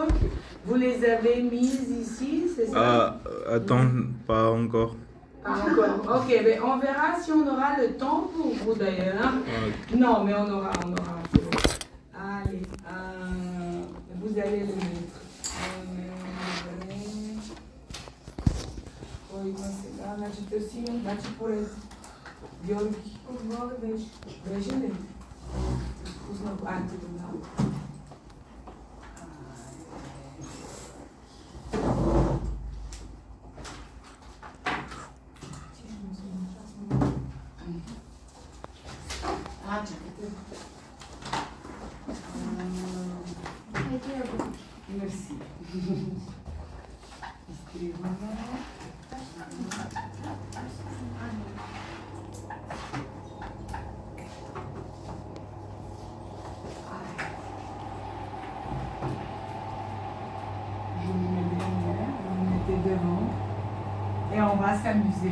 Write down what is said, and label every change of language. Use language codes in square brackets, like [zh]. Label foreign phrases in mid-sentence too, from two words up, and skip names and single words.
[fr] Vous les avez mises ici, c'est ça? Attends, pas encore. Pas encore. Ok, mais on verra si on aura le temps pour vous d'ailleurs. Non, mais on aura. C'est bon. Allez, vous allez le mettre. [bg] Значи търсим, поред Георги, отгоре беше ли? Вкусна антидона. Чакайте. Мерси. Изтриваме. [fr] Et on va s'amuser.